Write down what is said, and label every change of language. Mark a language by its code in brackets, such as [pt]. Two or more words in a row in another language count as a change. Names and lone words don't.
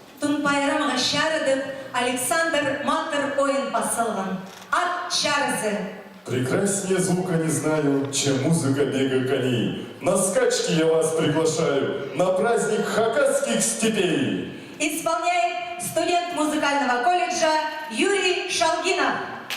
[kjh] Тун байрамға шарыдып, Александр Матер ойын посылған. Ат шарызы. [ru] Прекраснее звука не знаю, чем музыка бега коней. На скачки я вас приглашаю, на праздник хакасских степей. Исполняет студент музыкального колледжа Юрий Шалгинов.